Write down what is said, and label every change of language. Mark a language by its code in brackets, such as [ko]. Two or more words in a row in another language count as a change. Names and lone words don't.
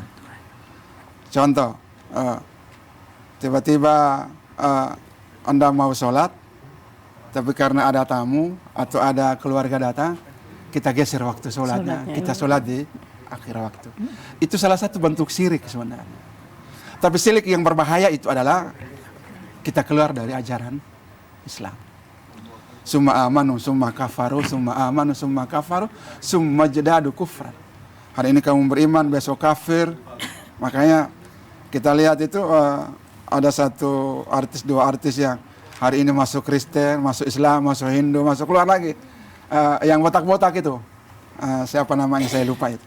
[id] Contoh, tiba-tiba Anda mau sholat, tapi karena ada tamu atau ada keluarga datang, kita geser waktu sholatnya. Kita sholat di akhir waktu. Itu salah satu bentuk syirik sebenarnya. Tapi syirik yang berbahaya itu adalah kita keluar dari ajaran Islam. [ar] ثم آمنوا، ثم كفروا، ثم آمنوا، ثم كفروا، ثم ازدادوا كفرا. [id] Hari ini kamu beriman, besok kafir. Makanya kita lihat itu ada 1 artis, 2 artis yang hari ini masuk Kristen, masuk Islam, masuk Hindu, masuk keluar lagi. Yang botak-botak itu, siapa namanya saya lupa itu.